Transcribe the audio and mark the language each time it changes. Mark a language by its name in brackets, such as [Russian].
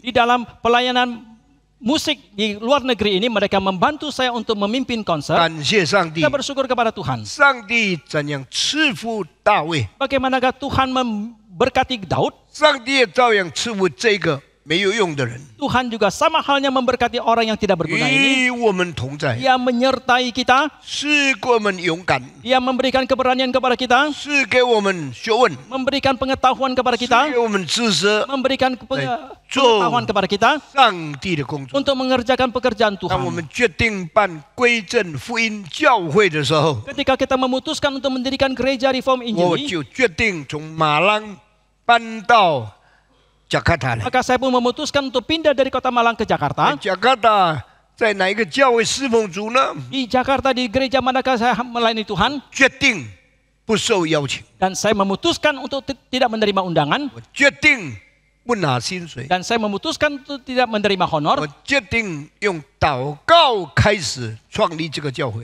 [Indonesian] Di dalam pelayanan musik di luar negeri ini mereka membantu saya untuk memimpin konser. [Chinese] 感谢上帝 [Indonesian] Kita，bersyukur kepada Tuhan. [Chinese] 上帝怎样赐福大卫， [Indonesian] Bagaimanakah Tuhan memberkati Daud? [Chinese] 上帝也照样赐福这个没有用的人， [Indonesian] Tuhan juga sama halnya memberkati orang yang tidak berguna ini. [Chinese] 与我们同在， [Indonesian] Dia menyertai kita, [Chinese] 是给我们勇敢， [Indonesian] Dia memberikan keberanian kepada kita, [Chinese] 是给我们学问， [Indonesian] memberikan pengetahuan kepada [Chinese] 是 [Indonesian] kita, [Chinese] 给我们知识， [Indonesian] memberikan pengetahuan kepada kita [Chinese] 上帝的工作。 [Indonesian] untuk mengerjakan pekerjaan [Chinese] 当我 [Indonesian] Tuhan. [Chinese] 们决定办归正福音教会的时候， [Indonesian] Ketika kita memutuskan untuk mendirikan gereja reform [Chinese] 我 [Indonesian] Injili, [Chinese] 就决定从马浪搬到Jakarta 了。 [Indonesian] Maka saya pun memutuskan untuk pindah dari Kota Malang ke Jakarta. [Chinese] Jakarta 在哪一个教会侍奉主呢？ [Indonesian] Di Jakarta di gereja manakah saya melayani Tuhan? [Chinese] 决定不受邀请， [Indonesian] Dan saya memutuskan untuk tidak menerima undangan. [Chinese] 我决定不拿薪水， [Indonesian] Dan saya memutuskan untuk tidak menerima [Chinese] 我 [Indonesian] honor. [Chinese] 决定用祷告开始创立这个教会。